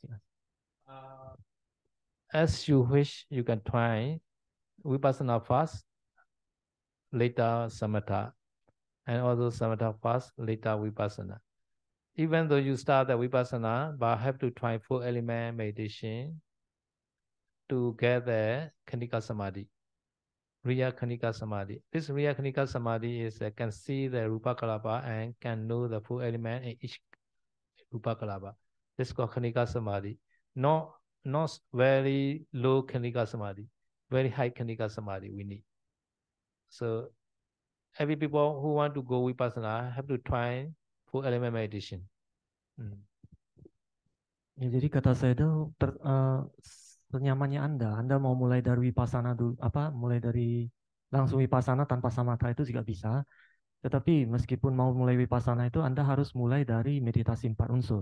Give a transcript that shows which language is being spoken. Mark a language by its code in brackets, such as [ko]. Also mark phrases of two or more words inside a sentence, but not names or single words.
[en] As you wish, you can try vipassana first, later samatha, and also samatha first, later vipassana. Even though you start the vipassana, but have to try 4 element meditation to get the kanika samadhi, Riya Kanika Samadhi. This Riya Kanika Samadhi is can see the Rupa Kalapa and can know the 4 element in each Rupa Kalapa. This is called Kanika Samadhi. Not very low Kanika Samadhi, very high Kanika Samadhi we need. So every people who want to go Vipassana have to try 4 element meditation. [id] Ya, jadi kata saya itu senyamannya Anda mau mulai dari vipassana dulu, mulai dari langsung vipassana tanpa samatha itu juga bisa. Tetapi meskipun mau mulai vipassana itu Anda harus mulai dari meditasi 4 unsur.